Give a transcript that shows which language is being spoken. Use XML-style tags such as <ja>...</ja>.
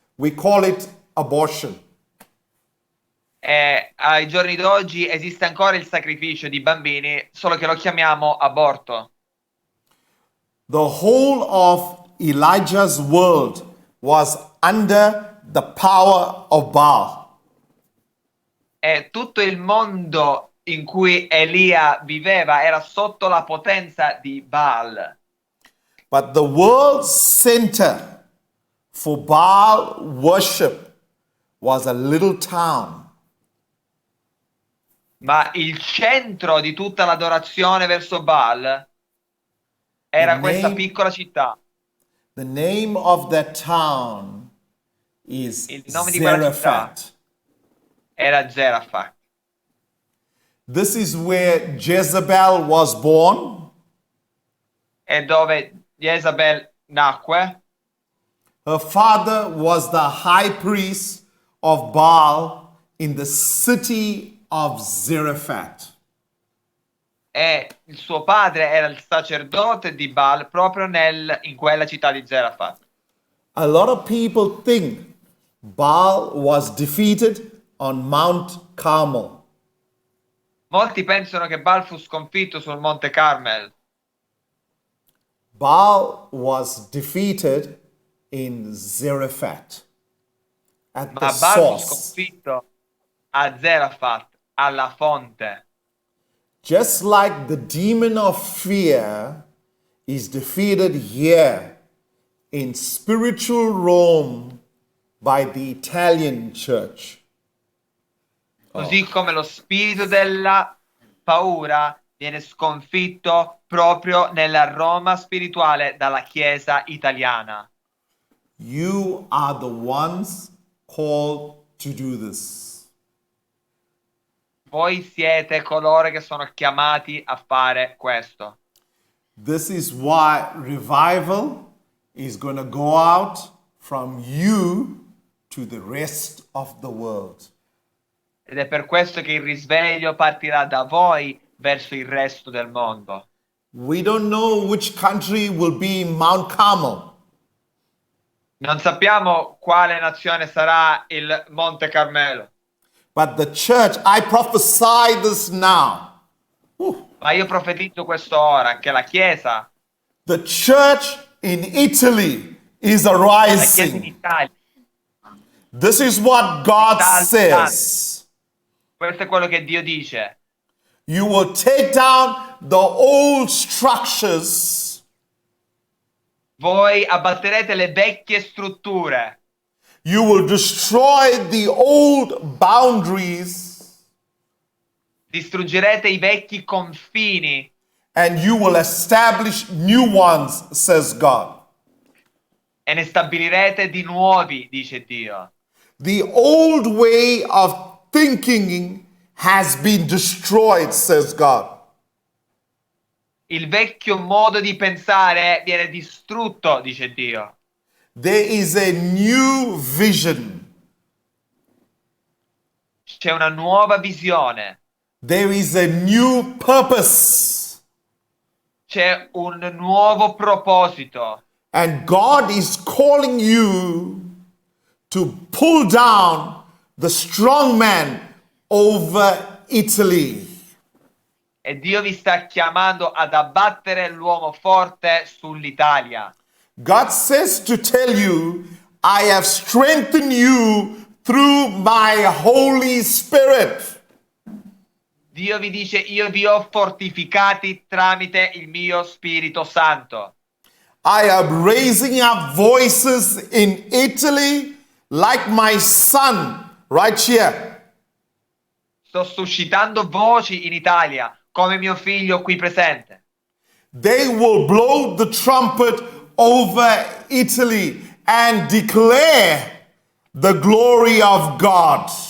<en>We call it abortion.</en> <it>E ai giorni d'oggi esiste ancora il sacrificio di bambini, solo che lo chiamiamo aborto.</it> <en>The whole of Elijah's world was under the power of Baal.</en> <it>E tutto il mondo in cui Elia viveva era sotto la potenza di Baal.</it> <en>But the world center for Baal worship was a little town.</en> <it>Ma il centro di tutta l'adorazione verso Baal era questa piccola città.</it> <en>The name of that town is</en> <it>Il nome di quella città</it> <en>Zarephath.</en> <it>era Zarephath.</it> <en>This is where Jezebel was born.</en> <it>E dove Jezabel nacque.</it> <en>Her father was the high priest of Baal in the city of Zarephath.</en> <it>E il suo padre era il sacerdote di Baal proprio in quella città di Zarephath.</it> <en>A lot of people think Baal was defeated on Mount Carmel.</en> <it>Molti pensano che Baal fu sconfitto sul Monte Carmel.</it> <en>Baal was defeated in Zarephath at the</en> <it>Ma Baal fu</it> <en>source.</en> <it>sconfitto a Zarephath, alla fonte.</it> <en>Just like the demon of fear is defeated here in spiritual Rome by the Italian church.</en> <it>Così come lo spirito della paura viene sconfitto proprio nella Roma spirituale dalla Chiesa italiana.</it> <en>You are the ones called to do this.</en> <it>Voi siete coloro che sono chiamati a fare questo.</it> <en>This is why revival is going to go out from you to the rest of the world.</en> <it>Ed è per questo che il risveglio partirà da voi verso il resto del mondo.</it> <en>We don't know which country will be Mount Carmel.</en> <it>Non sappiamo quale nazione sarà il Monte Carmelo,</it> <en>But the church, I prophesy this now.</en> <it>ma io profetizzo questo ora che la Chiesa,</it> <en>The church in Italy is</en> <it>la Chiesa in</it> <en>arising.</en> <it>Italia,</it> <en>This is what God</en> <it>Italia.</it> <en>says.</en> <it>questo è quello che Dio dice.</it> <en>You will take down the old structures.</en> <it>Voi abbatterete le vecchie strutture,</it> <en>You will destroy the old boundaries.</en> <it>distruggerete i vecchi confini</it> <en>And you will establish new ones, says God.</en> <it>e ne stabilirete di nuovi, dice Dio.</it> <en>The old way of thinking has been destroyed, says God.</en> <it>Il vecchio modo di pensare viene distrutto, dice Dio.</it> <en>There is a new vision.</en> <it>C'è una nuova visione,</it> <en>There is a new purpose.</en> <it>c'è un nuovo proposito.</it> <en>And God is calling you to pull down the strong man over Italy.</en> <it>E Dio vi sta chiamando ad abbattere l'uomo forte sull'Italia.</it> <en>God says to tell you, I have strengthened you through my Holy Spirit.</en> <it>Dio vi dice, io vi ho fortificati tramite il mio Spirito Santo.</it> <en>I am raising up voices in Italy like my son right here.</en> <it>sto suscitando voci in Italia, come mio figlio qui presente.</it> <en>They will blow the trumpet over Italy and declare the glory of God.</en>